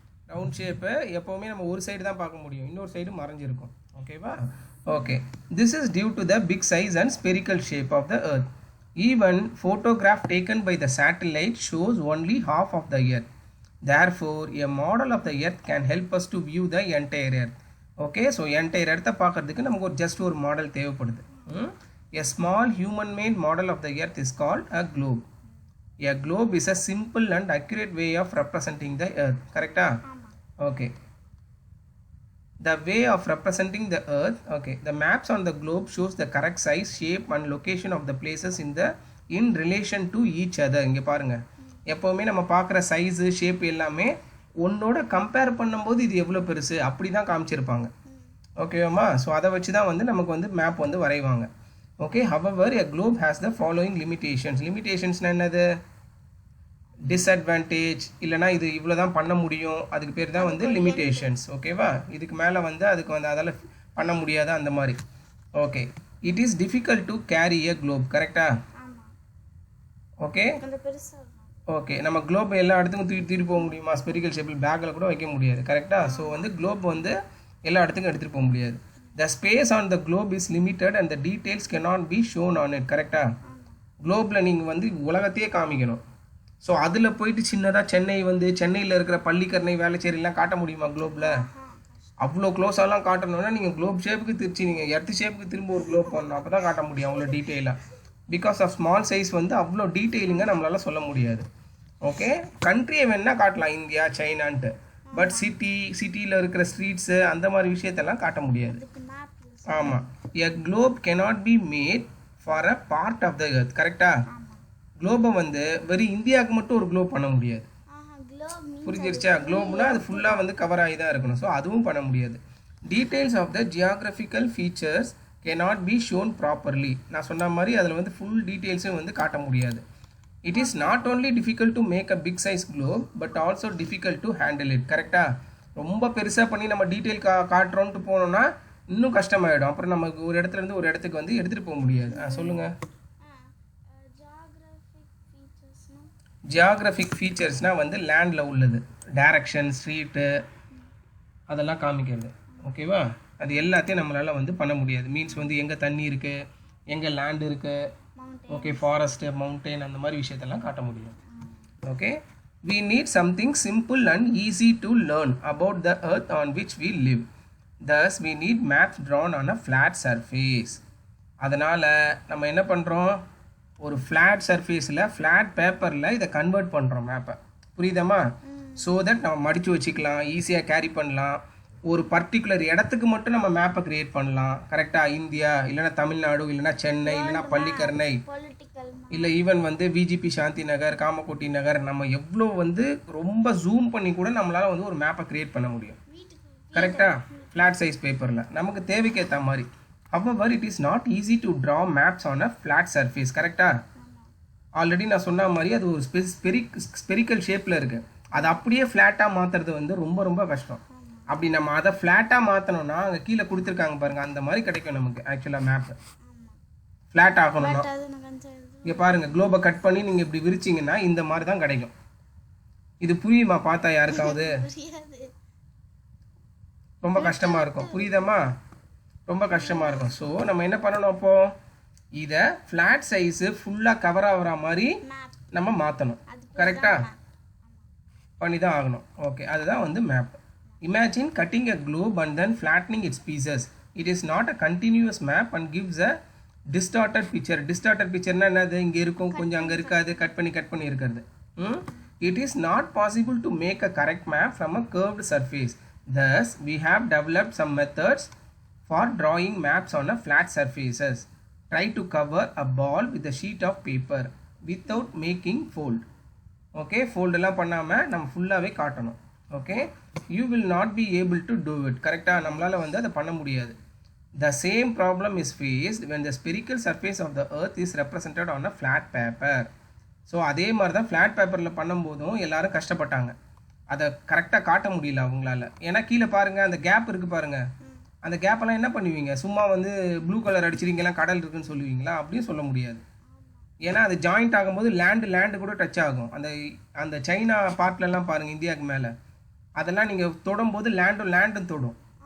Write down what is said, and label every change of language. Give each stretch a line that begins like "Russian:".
Tamil: Round shape எப்போவுமே நம்ம ஒரு சைடு தான் பார்க்க முடியும், இன்னொரு சைடு மறைஞ்சிருக்கும். ஓகேவா?
English: Okay, this is due to the big size and spherical shape of the earth. Even photograph taken by the satellite shows only half of the earth. Therefore, a model of the earth can help us to view the entire earth.
Tamil: Okay, so entire earth பார்க்கிறதுக்கு நமக்கு ஒரு just ஒரு model தேவைப்படுது.
English: A small human made model of the earth is called a globe. A globe is a simple and accurate way of representing the earth. Correct? Okay. The way of representing the earth. Okay, the maps on the globe shows the correct size, shape and location of the places in relation to each other.
Tamil: இங்கே பாருங்க, எப்போவுமே நம்ம பார்க்குற size, shape எல்லாமே ஒன்னோட compare பண்ணும்போது இது எவ்வளோ பெருசு அப்படி தான் காமிச்சிருப்பாங்க. ஓகேவாம்மா? ஸோ அதை வச்சு தான் வந்து நமக்கு வந்து மேப் வந்து வரைவாங்க.
English: Okay, however a globe has the following limitations.
Tamil: லிமிட்டேஷன்ஸ்னால் என்னது? டிஸ்அட்வான்டேஜ், இல்லைனா இது இவ்வளோ தான் பண்ண முடியும், அதுக்கு பேர் தான் வந்து லிமிட்டேஷன்ஸ். ஓகேவா? இதுக்கு மேலே வந்து அதுக்கு வந்து அதால் பண்ண முடியாத அந்த மாதிரி. Okay,
English: It is difficult to carry a globe.
Tamil: கரெக்டா? ஓகே ஓகே, நம்ம குளோப் எல்லா இடத்துக்கும் தூக்கிட்டு போக முடியுமா? ஸ்பெரிக்கல் ஷேப்பில் பேக்கில் கூட வைக்க முடியாது. கரெக்டாக? ஸோ வந்து குளோப் வந்து எல்லா இடத்துக்கும் எடுத்துகிட்டு போக முடியாது.
English: The space on the globe is limited and the details cannot be shown on it. கரெக்டாக?
Tamil: குளோப்பில் நீங்கள் வந்து உலகத்தையே காமிக்கணும். ஸோ அதில் போயிட்டு சின்னதாக சென்னையில் இருக்கிற பள்ளிக்கரணை, வேளச்சேரிலாம் காட்ட முடியுமா குளோப்பில்? அவ்வளோ க்ளோஸாலாம் காட்டணும்னா நீங்கள் குளோப் ஷேப்புக்கு நீங்கள் எர்த் ஷேப்புக்கு திரும்ப ஒரு குளோப் பண்ணணும், அப்போ தான் காட்ட முடியும் அவ்வளோ டீட்டெயிலாக.
English: because of small size
Tamil: வந்து அவ்வளோ டீட்டெயிலிங்காக நம்மளால் சொல்ல முடியாது. ஓகே கண்ட்ரியை வேணால் காட்டலாம் இந்தியா சைனான்ட்டு, பட் சிட்டியில் இருக்கிற ஸ்ட்ரீட்ஸு அந்த மாதிரி விஷயத்தெல்லாம் காட்ட முடியாது.
English: ஆமாம், a globe cannot be made for a part of the earth.
Tamil: கரெக்டா? குளோபை வந்து வெறும் இந்தியாவுக்கு மட்டும் ஒரு குளோப் பண்ண முடியாது. புரிஞ்சிருச்சா? குளோப்னா அது ஃபுல்லாக வந்து கவர் ஆகி தான் இருக்கணும். ஸோ அதுவும் பண்ண முடியாது.
English: Details of the geographical features cannot be shown properly.
Tamil: நான் சொன்ன மாதிரி அதில் வந்து ஃபுல் டீட்டெயில்ஸும் வந்து காட்ட முடியாது.
English: It is not only difficult to make a big size globe but also difficult to handle it. கரெக்டாக?
Tamil: ரொம்ப பெருசாக பண்ணி நம்ம டீட்டெயில் காட்டுறோன்ட்டு போனோம்னா இன்னும் கஷ்டமாயிடும். அப்புறம் நமக்கு ஒரு இடத்துலேருந்து ஒரு இடத்துக்கு வந்து எடுத்துகிட்டு போக முடியாது. சொல்லுங்கள். ஜியாகிரபிக் ஃபீச்சர்ஸ்னால் வந்து லேண்டில் உள்ளது, டைரக்ஷன், ஸ்ட்ரீட்டு அதெல்லாம் காமிக்கிறது. ஓகேவா? அது எல்லாத்தையும் நம்மளால் வந்து பண்ண முடியாது. மீன்ஸ் வந்து எங்கே தண்ணி இருக்குது, எங்கே லேண்ட் இருக்குது, ஓகே, ஃபாரஸ்ட்டு, மவுண்டெயின் அந்த மாதிரி விஷயத்தெல்லாம் காட்ட முடியும்.
English: Okay, we need something simple and easy to learn about the earth on which we live. Thus we need maps drawn on a flat surface.
Tamil: அதனால் நம்ம என்ன பண்ணுறோம், ஒரு ஃப்ளாட் சர்ஃபேஸில் ஃப்ளாட் பேப்பரில் இதை கன்வெர்ட் பண்ணுறோம் மேப்பை. புரியுதாம்மா? ஸோ தட் நம்ம மடித்து வச்சுக்கலாம், ஈஸியாக கேரி பண்ணலாம். ஒரு பர்டிகுலர் இடத்துக்கு மட்டும் நம்ம மேப்பை க்ரியேட் பண்ணலாம். கரெக்டாக? இந்தியா இல்லைனா தமிழ்நாடு இல்லைனா சென்னை இல்லைனா பள்ளிக்கரணை இல்லை ஈவன் வந்து விஜிபி சாந்தி நகர், காமகோட்டி நகர், நம்ம எவ்வளோ வந்து ரொம்ப ஜூம் பண்ணி கூட நம்மளால் வந்து ஒரு மேப்பை க்ரியேட் பண்ண முடியும். கரெக்டாக? ஃப்ளாட் சைஸ் பேப்பரில் நமக்கு தேவைக்கேற்ற மாதிரி.
English: However, it is not easy to draw maps on a flat surface.
Tamil: கரெக்டா? ஆல்ரெடி நான் சொன்ன மாதிரி அது ஒரு ஸ்பெரிக்கல் ஷேப்பில் இருக்குது. அதை அப்படியே ஃப்ளாட்டாக மாற்றுறது வந்து ரொம்ப ரொம்ப கஷ்டம். அப்படி நம்ம அதை ஃப்ளாட்டாக மாற்றணும்னா அங்கே கீழே கொடுத்துருக்காங்க பாருங்கள், அந்த மாதிரி கிடைக்கும் நமக்கு. ஆக்சுவலாக மேப்பு ஃப்ளாட் ஆகணும்னா இங்கே பாருங்கள், குளோபை கட் பண்ணி நீங்கள் இப்படி விரிச்சிங்கன்னா இந்த மாதிரி தான் கிடைக்கும். இது புரியுமா பார்த்தா யாருக்காவது? ரொம்ப கஷ்டமாக இருக்கும். புரியுதாம்மா? ரொம்ப கஷ்டமாக இருக்கும். ஸோ நம்ம என்ன பண்ணணும், அப்போது இதை ஃப்ளாட் சைஸு ஃபுல்லாக கவர் ஆகிற மாதிரி நம்ம மாற்றணும். கரெக்டாக? பண்ணி தான் ஆகணும்.
English: okay,
Tamil: அதுதான் வந்து map.
English: Imagine cutting a globe and then flattening its pieces. It is not a continuous map and gives a distorted picture.
Tamil: Distorted பிக்சர்னா என்னது, இங்கே இருக்கும் கொஞ்சம் அங்கே இருக்காது, கட் பண்ணி இருக்கிறது.
English: It is not possible to make a correct map from a curved surface. Thus we have developed some methods for drawing maps on a flat surfaces. Try to cover a ball with a sheet of paper without making fold.
Tamil: Okay, fold எல்லாம் பண்ணாமல் நம்ம ஃபுல்லாகவே காட்டணும்.
English: Okay, you will not be able to do it. கரெக்டாக?
Tamil: நம்மளால் வந்து அதை பண்ண முடியாது.
English: The same problem is faced when the spherical surface of the earth is represented on a flat paper.
Tamil: So அதே மாதிரி தான் ஃப்ளாட் பேப்பரில் பண்ணும்போதும் எல்லாரும் கஷ்டப்பட்டாங்க. அதை கரெக்டாக காட்ட முடியல அவங்களால. ஏன்னா கீழே பாருங்கள், அந்த கேப் இருக்குது பாருங்கள், அந்த கேப்பெல்லாம் என்ன பண்ணுவீங்க, சும்மா வந்து ப்ளூ கலர் அடிச்சிருக்கீங்களா, கடல் இருக்குன்னு சொல்லுவீங்களா? அப்படியும் சொல்ல முடியாது. ஏன்னா அது ஜாயிண்ட் ஆகும்போது லேண்டு கூட டச் ஆகும். அந்த சைனா பார்ட்லலாம் பாருங்கள், இந்தியாவுக்கு மேலே அதெல்லாம் நீங்கள் தொடும்போது லேண்டும் தொடும்.